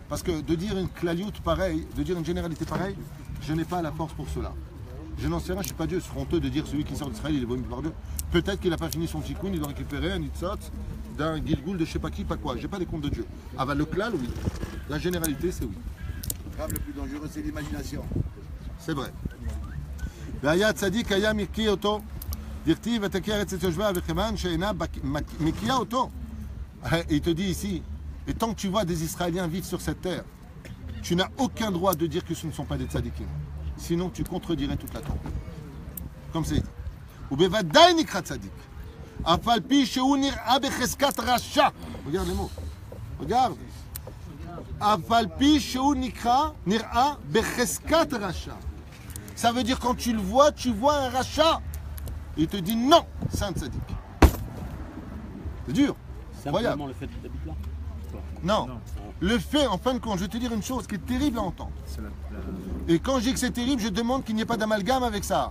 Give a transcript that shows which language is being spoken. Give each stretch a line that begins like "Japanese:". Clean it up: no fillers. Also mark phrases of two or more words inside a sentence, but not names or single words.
French: Parce que de dire une klaliout pareille, de dire une généralité pareille, je n'ai pas la force pour cela. Je n'en sais rien, je ne suis pas Dieu. C'est honteux de dire celui qui sort d'Israël, il est vomi par Dieu. Peut-être qu'il n'a pas fini son tikkun, il doit récupérer un nitzot d'un gilgoul de je ne sais pas qui, pas quoi. Je n'ai pas les comptes de Dieu. Ah bah le klal, oui. La généralité, c'est oui. Grave, le plus dangereux, c'est l'imagination. C'est vrai.
Hebrew: והיה צדיק היה מקיא אותו, דכתיב ותקיא ארץ את יושביה וכיוון שאינה מקיאה אותו.
French: Il te dit ici, et tant que tu vois des Israéliens vivre sur cette terre, tu n'as aucun droit de dire que ce ne sont pas des tzadikim. Sinon tu contredirais toute la Torah. Comme c'est dit.
Hebrew: ובוודאי נקרא צדיק. אף על פי שהוא נראה בחזקת רשע.
French: Regarde les mots. Regarde.
Hebrew: אף על פי שהוא נראה בחזקת רשע.
French: Ça veut dire quand tu le vois, tu vois un rachat. Il te dit non, c'est un tzaddik. C'est dur. Simplement Incroyable. le fait d'habiter là. Non. Le fait, en fin de compte, je vais te dire une chose qui est terrible à entendre. Et quand je dis que c'est terrible, je demande qu'il n'y ait pas d'amalgame avec ça.